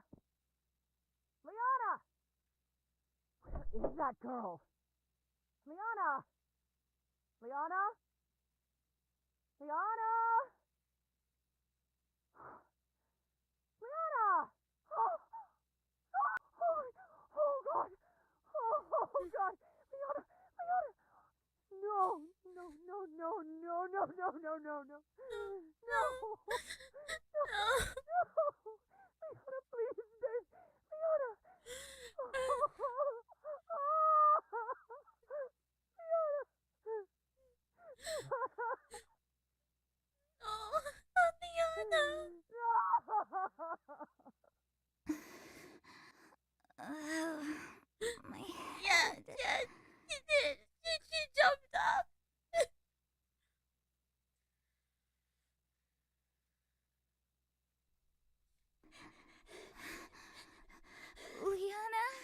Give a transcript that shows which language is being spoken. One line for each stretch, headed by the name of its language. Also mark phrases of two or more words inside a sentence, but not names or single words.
English: Liana! Where is that girl? Liana! Liana? Liana! Liana! Oh! Oh God! Oh God! Liana! Liana! No! No! No! No! No! No! No! No! No! No! No! Liana, please, babe! Liana! Oh, Liana. My Yeah, head. yeah, she did. She jumped up. Liana?